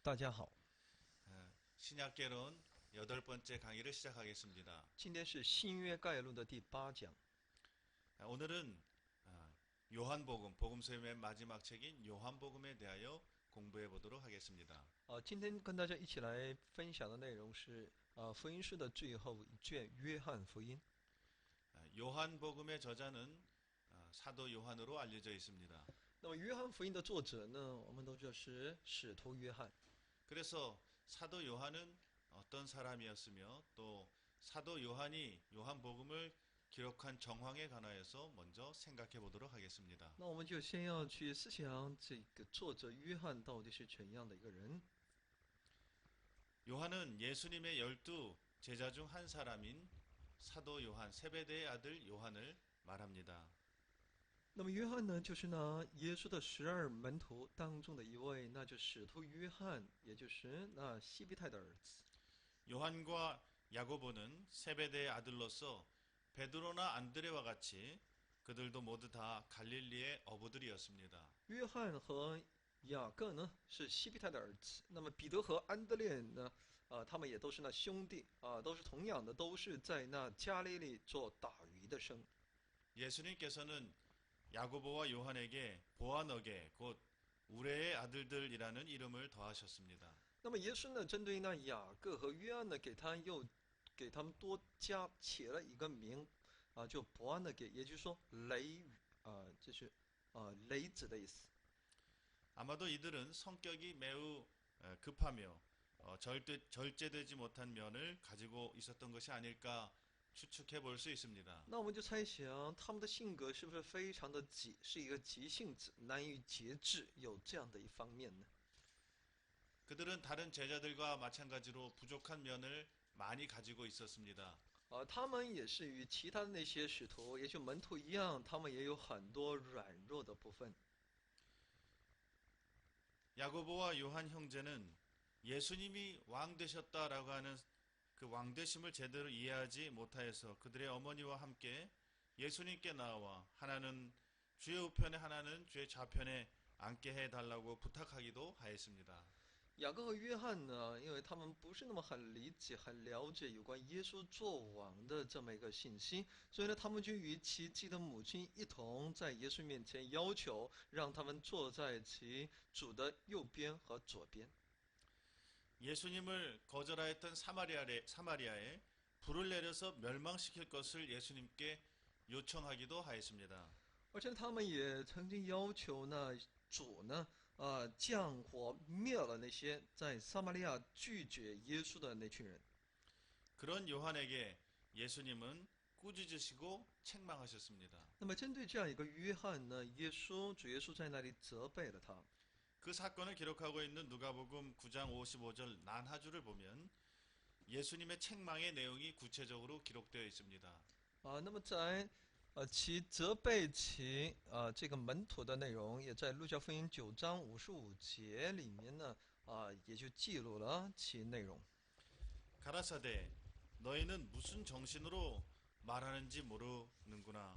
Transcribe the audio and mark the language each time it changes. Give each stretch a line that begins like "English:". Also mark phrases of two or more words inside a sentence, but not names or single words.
Chinese: 大家好，
Korean: 신약개론 8번째 강의를 시작하겠습니다.
Chinese: 今天是新约概论的第8讲。
Korean: 오늘은 요한복음, 복음서의 맨 마지막 책인 요한복음에 대하여 공부해 보도록 하겠습니다.
Chinese: 今天跟大家一起来分享的内容是福音书的最后一卷约翰福音。
Korean: 요한복음의 저자는 사도 요한으로 알려져 있습니다.
Chinese: 那么约翰福音的作者呢，我们都知道是使徒约翰。
Korean: 그래서 사도 요한은 어떤 사람이었으며 또 사도 요한이 요한복음을 기록한 정황에 관하여서 먼저 생각해 보도록 하겠습니다.
Chinese: 那我们就先要去思想这个作者约翰到底是怎样的一个人。
Korean: 요한은 예수님의 12 제자 중 한 사람인 사도 요한, 세베대의 아들 요한을 말합니다.
Chinese: 那么约翰呢，就是那耶稣的12门徒当中的一位，那就使徒约翰，也就是那西庇太的儿子。
Korean: 요한과 야고보는 세베대의 아들로서 베드로나 안드레와 같이 그들도 모두 다 갈릴리의 어부들이었습니다.
Chinese: 约翰和雅各呢是西庇太的儿子，那么彼得和安德烈呢，他们也都是那兄弟都是同样的，都是在那加利利做打鱼的生。
Korean: 예수님께서는 야고보와 요한에게 보아너게 곧 우레의 아들들이라는 이름을 더하셨습니다.
Chinese: 那么耶稣呢，针对那雅各和约翰呢，给他们多加起了一个名就伯安的给，也就是说雷雨这是雷子的意思。
Korean: 아마도 이들은 성격이 매우 급하며 절제되지 못한 면을 가지고 있었던 것이 아닐까 추측해 볼 수 있습니다.
Chinese: 那我们就猜想他们的性格是不是非常的急，是一个急性子，难以节制，有这样的一方面呢？
Korean: 그들은 다른 제자들과 마찬가지로 부족한 면을 많이 가지고 있었습니다.
Chinese: 他们也是与其他的那些使徒，也就门徒一样，他们也有很多软弱的部分。
Korean: 야고보와 요한 형제는 예수님이 왕 되셨다라고 하는 그 왕되심을 제대로 이해하지 못하여서 그들의 어머니와 함께 예수님께 나와 하나는 주의 우편에 하나는 주의 좌편에 앉게 해달라고 부탁하기도 하였습니다.
Chinese: 雅各和约翰呢，因为他们不是那么很理解、很了解有关耶稣做王的这么一个信息，所以呢，他们就与其自己的母亲一同在耶稣面前要求，让他们坐在其主的右边和左边。
Korean: 예수님을 거절하였던 사마리아에 불을 내려서 멸망시킬 것을 예수님께 요청하기도 하였습니다.
Chinese: 而且他们也曾经要求呢，主呢，降火灭了那些在撒玛利亚拒绝耶稣的那群人。
Korean: 그런 요한에게 예수님은 꾸짖으시고 책망하셨습니다.
Chinese: 那么针对这样一个约翰呢，主耶稣在那里责备了他。
Korean: 그 사건을 기록하고 있는 누가복음 9장 55절 난하주를 보면 예수님의 책망의 내용이 구체적으로 기록되어 있습니다.
Chinese: 那么在其责备其这个门徒的内容，也在路加福音9章55节里面呢也就记录了其内容。
Korean: 가라사대 너희는 무슨 정신으로 말하는지 모르는구나.